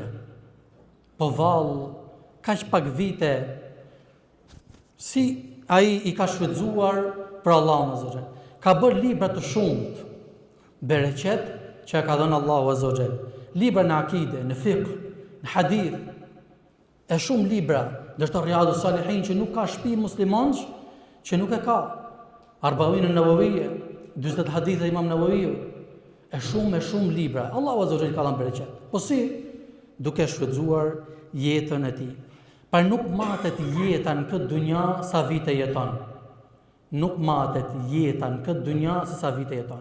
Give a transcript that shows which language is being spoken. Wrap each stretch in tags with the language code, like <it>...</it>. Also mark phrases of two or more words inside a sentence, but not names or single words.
<sq>Po vallë, kaq pak vite si ai i ka shfrytzuar për Allahun</sq> <ar>عز وجل.</ar> <sq>Ka bërë libra të shumt, bereqet që ka dhënë Allahu</sq> <ar>عز وجل.</ar> <sq>Libra në akide, në fiqh, në hadith, e shumë libra, ndërsa Riyadus Salihin që nuk ka shtëpi muslimansh që nuk e ka. Arba'in an-Nawawiyya, 40 hadithe Imam Nawawiu, e shumë libra. Allahu</sq> <ar>عز وجل</ar> <sq>ka dhënë bereqet. Po si? Duke shfrytzuar jetën e tij. Par nuk matet jeta në këtë dynja sa vite jeton. Nuk matet jeta në këtë dynja se sa vite jeton.</sq>